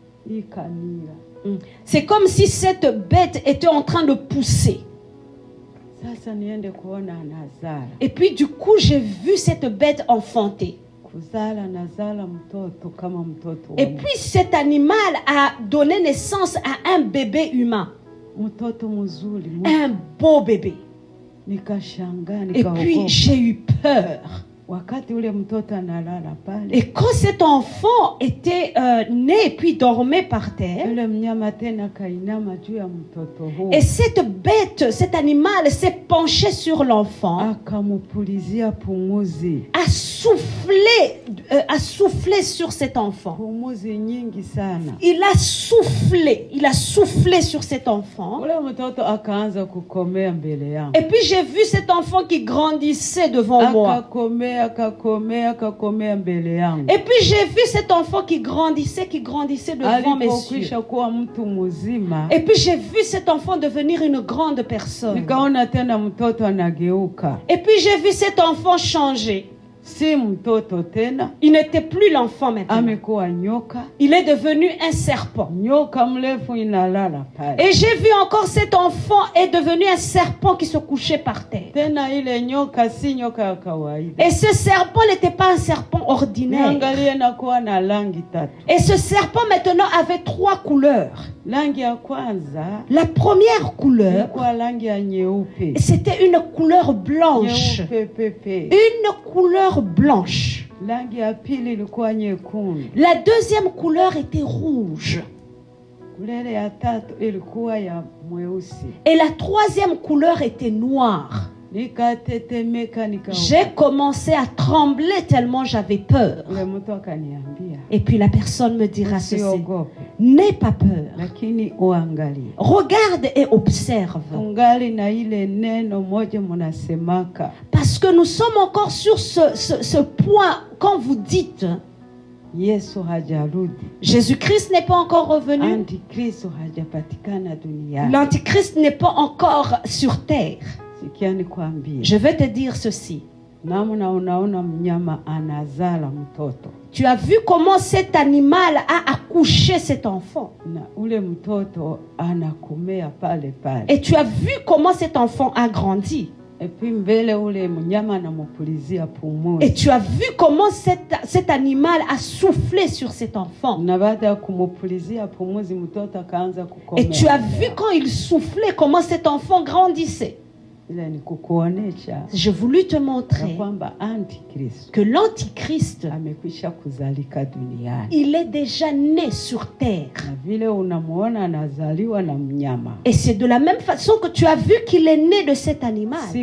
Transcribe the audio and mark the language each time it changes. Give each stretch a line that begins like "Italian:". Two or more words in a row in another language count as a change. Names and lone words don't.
French: C'est comme si cette bête était en train de pousser.
Swahili: Sasa niende kuona anazala.
French: Et puis du coup, j'ai vu cette bête enfanter.
Swahili: Kuzala nazala mtoto kama mtoto.
French: Et puis cet animal a donné naissance à un bébé humain.
Swahili: Mtoto mzuri.
French: Un beau bébé.
Swahili: Nikashangaa,
French: Et puis j'ai eu peur.
Swahili: Wakati ule mtoto analala pale.
French: Et quand cet enfant était né et puis dormait par terre,
Swahili: Yule mnyama tena kainama juu ya mtoto huo.
French: et cette bête, cet animal s'est penché sur l'enfant,
Swahili: Akamupulizia pumuzi.
French: a soufflé sur cet enfant.
Swahili: Pumuzi nyingi sana.
French: Il a soufflé sur cet enfant.
Swahili: Ule mtoto akaanza kukomea mbele yangu.
French: Et puis j'ai vu cet enfant qui grandissait devant moi.
Swahili: Akakomea mbele yangu.
French: Et puis j'ai vu cet enfant qui grandissait devant mes yeux.
Swahili: Alipokwisha kuwa mtu mzima.
French: Et puis j'ai vu cet enfant devenir une grande personne.
Swahili: Nikaona tena mtoto anageuka.
French: Et puis j'ai vu cet enfant changer.
Swahili: Si mtoto tena.
French: Il n'était plus l'enfant maintenant.
Swahili: Amekuwa nyoka.
French: Il est devenu un serpent.
Swahili: Nyoka mrefu inalala pale.
French: Et j'ai vu encore cet enfant est devenu un serpent qui se couchait par terre.
Swahili: Tena ile nyoka si nyoka ya kawaida.
French: Et ce serpent n'était pas un serpent ordinaire.
Swahili: Niangalie na kuwa na rangi tatu.
French: Et ce serpent maintenant avait 3 couleurs.
Swahili: Rangi ya kwanza.
French: La première couleur,
Swahili: ilikuwa rangi ya nyeupe.
French: c'était une couleur blanche.
Swahili: Nyeupe pepe.
French: Une couleur blanche.
Swahili: Rangi ya pili ilikuwa nyekundu.
French: La deuxième couleur était rouge.
Swahili: Couleur ya tatu ilikuwa ya mweusi.
French: Et la troisième couleur était noire.
Swahili: Nikatetemeka nika.
French: J'ai commencé à trembler tellement j'avais peur.
Swahili: Ule mtu akaniambia.
French: Et puis la personne me dira ceci.
Swahili: Usiogope.
French: N'aie pas peur.
Swahili: Lakini uangalie.
French: Regarde et observe.
Swahili: Ungali na ile neno moja mnasemaka.
French: Parce que nous sommes encore sur ce point quand vous dites
Swahili: Yesu hajarudi.
French: Jésus-Christ n'est pas encore revenu.
Swahili: Antikristo hajapatikana duniani.
French: L'antichrist n'est pas encore sur terre.
Swahili: Sikia nikwambie.
French: Je vais te dire ceci.
Swahili: Namna unaona mnyama anazala mtoto.
French: Tu as vu comment cet animal a accouché cet enfant.
Swahili: Na ule mtoto anakomea pale pale.
French: Et tu as vu comment cet enfant a grandi. Et puis
Swahili: mbele ule mnyama anamupulizia pumuzi.
French: Et tu as vu comment cet animal a soufflé sur cet enfant.
Swahili: Na baada ya kumupulizia pumuzi mtoto akaanza kukomea.
French: Et tu as vu quand il soufflait comment cet enfant grandissait. J'ai voulu te montrer que l'antichrist, il est déjà né sur terre. Et c'est de la même façon que tu as vu qu'il est né de cet animal.